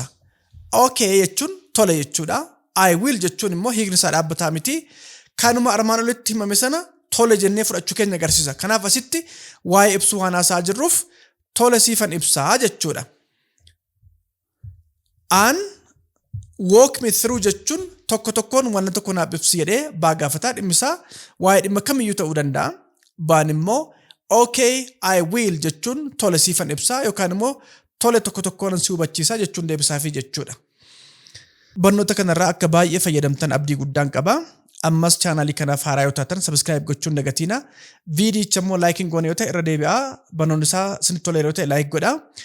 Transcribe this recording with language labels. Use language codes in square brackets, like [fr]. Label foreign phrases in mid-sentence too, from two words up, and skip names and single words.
[om] Okay jechuun tole jechuudha. [en] I will [om] jechuun immoo hiikni isaa dhaabbataa miti. Kanuma armaan olitti himame sana tole jennee fudhachuu keenya agarsiisa. Kanaaf asitti waa'ee ibsuu waan haasaa jirruuf tole siifan ibsaa jechuudha. An [en] walk me through [om] jechuun tokko tokkoon waan tokko naaf ibsi jedhee baa gaafataa dhimmisaa waa'ee dhimma kamiyyuu ta'uu danda'a. Baan immoo [en] okay I will [om] jechuun tole siifan ibsaa yookaan immoo tole tokko tokkoon si hubachiisaa jechuun deebisaafi jechuudha. Barnoota kanarraa akka baay'ee fayyadamtan abdii guddaan qaba. Ammas chaanaalii kanaaf haaraa yoo taatan subscribe gochuun dagatiina. Viidiyicha immoo laayikiin goone yoo ta'e irra deebi'aa. Barnoonni isaa isinitti toleera yoo ta'e laayik godhaa.